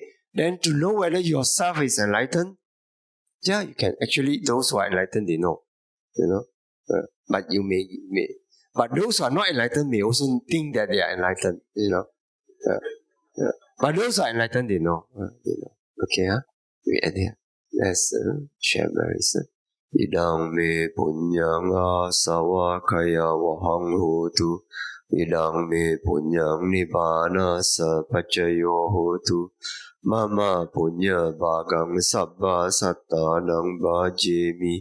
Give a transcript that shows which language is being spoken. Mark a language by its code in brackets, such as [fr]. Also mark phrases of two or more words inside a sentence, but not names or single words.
[en] Then to know whether yourself is enlightened, you can actually, those who are enlightened, they know. But you may but those who are not enlightened may also think that they are enlightened, But those who are enlightened, they know. Okay, we end here. Let's share Mary's. [pi] Idang me punyang asawakaya wahang hotu. Idang me punyang nibbana sapacayo hotu. Mama punya bagang sabba sattanang bhajemi.